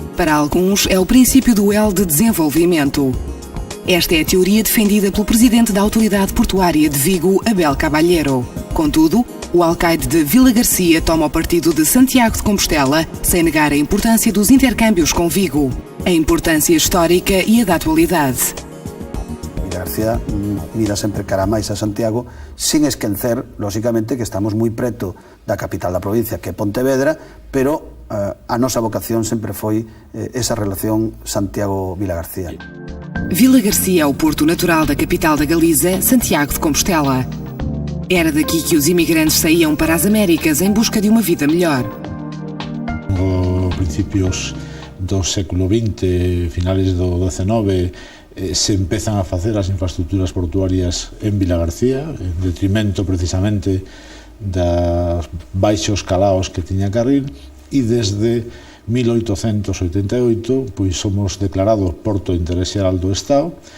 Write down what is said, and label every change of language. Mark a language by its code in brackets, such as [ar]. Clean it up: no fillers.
[pt] Para alguns, é o princípio do L de desenvolvimento. Esta é a teoria defendida pelo presidente da Autoridade Portuária de Vigo, Abel Caballero. Contudo, o alcaide de Vila Garcia toma o partido de Santiago de Compostela, sem negar a importância dos intercâmbios com Vigo, a importância histórica e a da atualidade. [gl] Vila García mira sempre cara máis a Santiago, sin esquecer, lógicamente, que estamos moi preto da capital da provincia, que é Pontevedra, pero a nosa vocación sempre foi esa relación Santiago-Vila García. [pt] Vila Garcia é o porto natural da capital da Galiza, Santiago de Compostela. Era daqui que os imigrantes saíam para as Américas em busca de uma vida melhor. [gl] A principios do século XX, finales do XIX, se empezan a facer as infraestructuras portuarias en Vila García, en detrimento precisamente dos baixos calaos que tiña Carril, e desde 1888 pois somos declarados Porto de Interés Xeral do Estado,